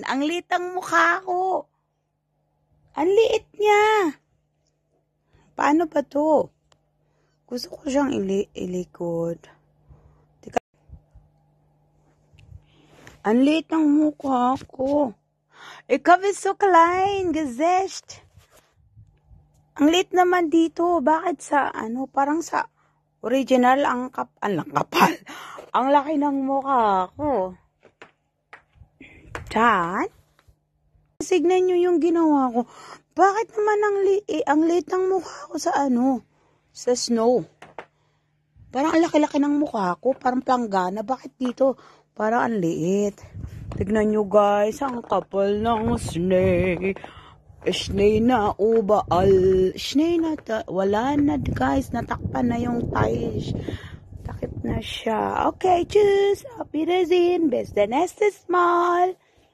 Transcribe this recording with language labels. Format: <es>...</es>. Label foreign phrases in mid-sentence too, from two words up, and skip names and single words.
<tl>Ang liit ang mukha ko. Ang liit niya. Paano ba to? Gusto ko siyang ilikod. Teka. Ang liit ang mukha ko.</tl> <de>Ikaw is so klein, Gesicht.</de> <tl>Ang liit naman dito. Bakit sa, parang sa original ang kapal. Ang laki ng mukha ko. Diyan? Signan nyo yung ginawa ko. Bakit naman ang liit ng mukha ko sa sa snow? Parang ang laki-laki ng mukha ko. Parang planggana. Bakit dito? Parang ang liit. Tignan nyo guys. Ang kapal ng snake. Schnee na ubaal. Schnee na wala na guys. Natakpan na yung tiles. Takip na siya.</tl> <de>Okay, tschüss. Auf Wiedersehen. Bis der nächste Mal.</de>